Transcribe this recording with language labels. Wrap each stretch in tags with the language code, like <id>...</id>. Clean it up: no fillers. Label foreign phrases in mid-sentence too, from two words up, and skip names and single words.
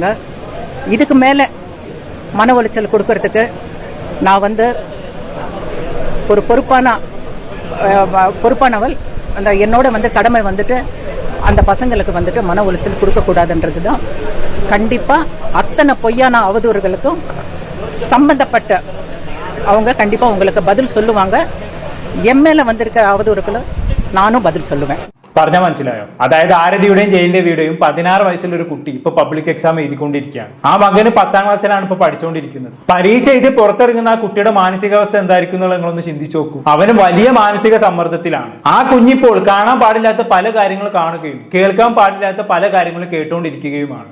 <ta>இதுக்கு மேல மன உளைச்சல் கொடுக்கறதுக்கு நான் ஒரு பொறுப்பானவள் அந்த என்னோட கடமை அந்த பசங்களுக்கு மன உளைச்சல் கொடுக்க கூடாதுன்றது தான். கண்டிப்பா அத்தனை பொய்யான அவதூறுகளுக்கும் சம்பந்தப்பட்ட அவங்க கண்டிப்பா உங்களுக்கு பதில் சொல்லுவாங்க. எம்எல்ஏ வந்திருக்க அவதூறுகளும் நானும் பதில் சொல்லுவேன்.</ta> <ml>പറഞ്ഞാൽ മനസ്സിലായോ? അതായത് ആരതിയുടെയും ജയന്റെവിയുടെയും 16 വയസ്സുള്ള ഒരു കുട്ടി ഇപ്പൊ പബ്ലിക് എക്സാം എഴുതിക്കൊണ്ടിരിക്കുകയാണ്. ആ മകന് 10ാം ക്ലാസ്സിലാണ് ഇപ്പൊ പഠിച്ചുകൊണ്ടിരിക്കുന്നത്. പരീക്ഷ എഴുതി പുറത്തിറങ്ങുന്ന ആ കുട്ടിയുടെ മാനസികാവസ്ഥ എന്തായിരിക്കും എന്നുള്ള നിങ്ങളൊന്ന് ചിന്തിച്ചു നോക്കൂ. അവന് വലിയ മാനസിക സമ്മർദ്ദത്തിലാണ്. ആ കുഞ്ഞിപ്പോൾ കാണാൻ പാടില്ലാത്ത പല കാര്യങ്ങൾ കാണുകയും കേൾക്കാൻ പാടില്ലാത്ത പല കാര്യങ്ങളും കേട്ടുകൊണ്ടിരിക്കുകയുമാണ്.</ml>